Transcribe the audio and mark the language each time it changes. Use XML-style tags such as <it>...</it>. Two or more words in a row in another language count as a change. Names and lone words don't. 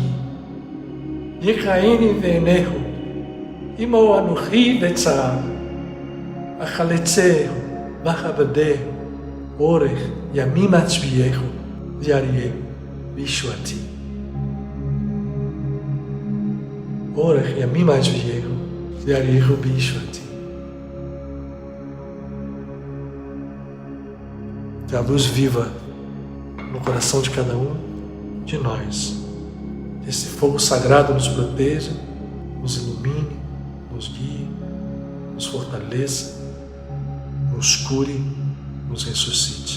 <he>יקראני ועיניהו, עמו אנוכי בצער, אחלצהו וכבדהו, אורך ימים הצביעהו, ויראהו בישועתי. אורך ימים הצביעהו, ויראהו בישועתי.</he> <pt>Que a luz viva no coração de cada um de nós. Que esse fogo sagrado nos proteja, nos ilumine, nos guie, nos fortaleça, nos cure, nos ressuscite.</pt>